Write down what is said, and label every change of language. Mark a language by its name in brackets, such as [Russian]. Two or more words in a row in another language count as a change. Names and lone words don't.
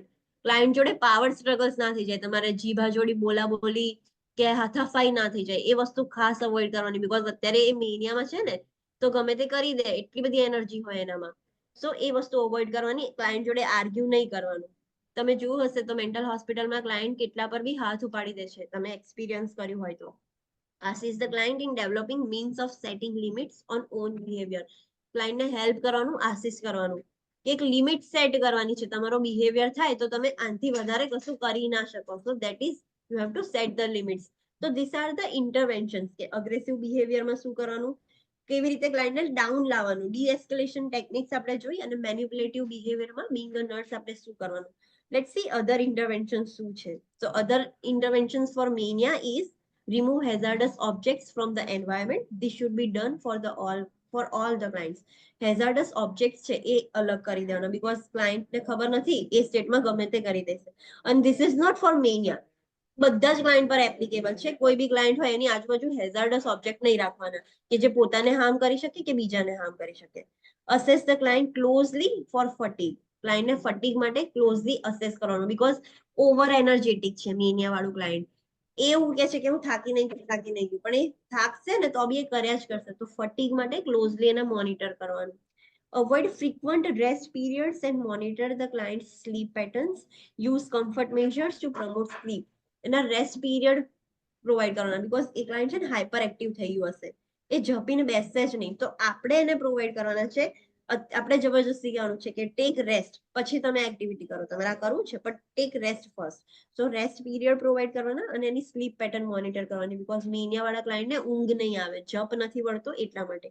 [Gujarati] ક્લાયન્ટ જોડે [English] power struggles [Gujarati] ના થઈ જાય, તમારે જીભા જોડી બોલાબોલી કે હાથાફાઈ ના થઈ જાય, એ વસ્તુ ખાસ અવોઇડ કરવાની. બીકોઝ અત્યારે એ મેનિયામાં છે ને તો ગમે તે કરી દે, એટલી બધી એનર્જી હોય એનામાં. સો એ વસ્તુ અવોઇડ કરવાની, ક્લાયન્ટ જોડે આર્ગ્યુ નહીં કરવાનું. તમે જોયું હશે તો [English] mental hospital [Gujarati] ક્લાયન્ટ કેટલા પર બી હાથ ઉપાડી દે છે, તમે એક્સપિરિયન્સ કર્યું હોય તો. [English] Assist the client in developing means of setting limits on own behavior. [Gujarati] ક્લાયન્ટને હેલ્પ કરવાનું, આસિસ્ટ કરવાનું કે એક [English] limit set [Gujarati] કરવાની છે. તમારો બિહેવિયર થાય તો તમે આનાથી વધારે કશું કરી ના શકો. [English] So that is you have to set the limits. [Gujarati] તો [English] this are the interventions [Gujarati] કે [English] aggressive behavior [Gujarati] શું કરવાનું, કેવી રીતે ક્લાયન્ટને ડાઉન લાવવાનું, [English] de-escalation techniques [Gujarati] આપણે જોઈ, અને [English] manipulative behavior being a nurse [Gujarati] આપણે શું કરવાનું. [English] Let's see other intervention [Gujarati] શું છે. [English] So other interventions for mania is remove hazardous objects from the environment. This should be done for all the clients. Hazardous objects [Gujarati] છે એ અલગ કરી દેવાના, બીકોઝ ક્લાયન્ટને ખબર નથી, એ સ્ટેટમાં ગમે તે કરી દેશે. અને [English] this is not for mania, [Gujarati] બધા જ ક્લાયન્ટ પર એપ્લિકેબલ છે. કોઈ બી ક્લાયન્ટ હોય એની આજુબાજુ [English] hazardous object [Gujarati] નહીં રાખવાના કે જે પોતાને હાર્મ કરી શકે કે બીજાને હાર્મ કરી શકે. [English] Assess the client closely for fatigue. [Gujarati] ક્લાયન્ટને ફટીગ માટે [English] closely assess [Gujarati] કરવાનું, બીકોઝ [English] over energetic [Gujarati] છે મેનિયા વાળું ક્લાયન્ટ. એવું કે છે કે હું થાકી નહીં ગયું, પણ એ થાકશે ને તો બી એ કર્યા જ કરશે. તો ફટીગ માટે ક્લોઝલી એને મોનિટર કરવાનું. [English] Avoid frequent rest periods and monitor the client's sleep patterns. Use comfort measures to promote sleep. [Gujarati] એના [English] rest period provide [Gujarati] કરવાના, બીકોઝ એ ક્લાયન્ટ છે ને [English] hyper active [Gujarati] થઈ ગયું હશે, એ ઝપીને બેસશે જ નહીં. તો આપણે એને પ્રોવાઈડ કરવાના છે, આપણે જબરજસ્તી કહેવાનું છે કે [English] take rest, [Gujarati] પછી તમે એક્ટિવિટી કરો. તમારે આ કરવું છે પણ [English] take rest first. so rest period provide [Gujarati] કરવાના અને એની [English] sleep pattern monitor [Gujarati] કરવાની, બીકોઝ મેનિયા વાળા ક્લાયન્ટને ઊંઘ નહીં આવે, જપ નથી વળતો એટલા માટે.